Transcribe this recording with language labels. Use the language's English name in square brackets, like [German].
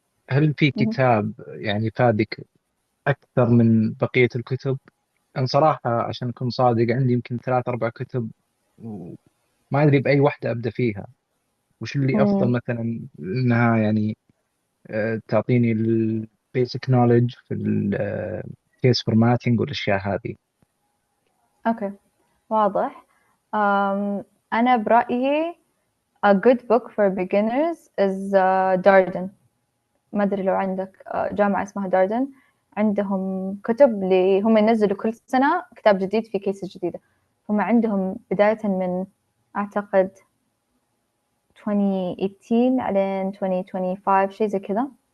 [Arabic] هل في كتاب يعني فادك أكثر من بقية الكتب؟ أنا صراحة عشان أكون صادق عندي يمكن 3-4 كتب وما أدري بأي واحدة أبدأ فيها. وش اللي أفضل مثلا إنها يعني تعطيني [English] البيسك نوليدج [Arabic] في الكيس فورماتينج والأشياء هذه. اوكي واضح. أنا برأيي [English] a good book for beginners is Darden. [Arabic] ما أدري لو عندك جامعة اسمها داردن، عندهم كتب هم ينزلوا كل سنة كتاب جديد في كيسز جديدة. هم عندهم بداية من أعتقد 2018 على 2025 شيء زي كذا.